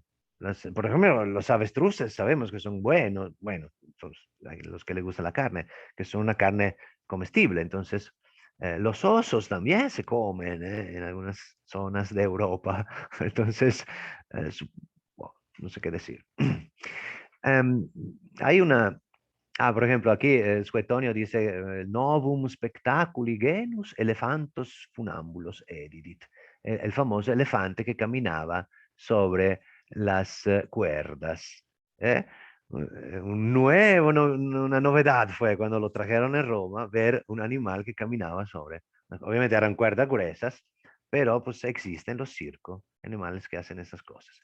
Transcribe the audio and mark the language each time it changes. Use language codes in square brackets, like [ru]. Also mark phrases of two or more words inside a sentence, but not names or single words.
[es] Por ejemplo, los avestruces sabemos que son buenos, bueno, son los que les gusta la carne, que son una carne comestible. Entonces, los osos también se comen en algunas zonas de Europa. Entonces, bueno, no sé qué decir. Em, hay una, por ejemplo, aquí Suetonio dice, [la] novum spectaculi genus elephantos funambulos edidit, [es] el famoso elefante que caminaba sobre las cuerdas. ¿eh? Una novedad fue cuando lo trajeron en Roma, ver un animal que caminaba sobre, obviamente eran cuerdas gruesas, pero pues existen los circos, animales que hacen esas cosas.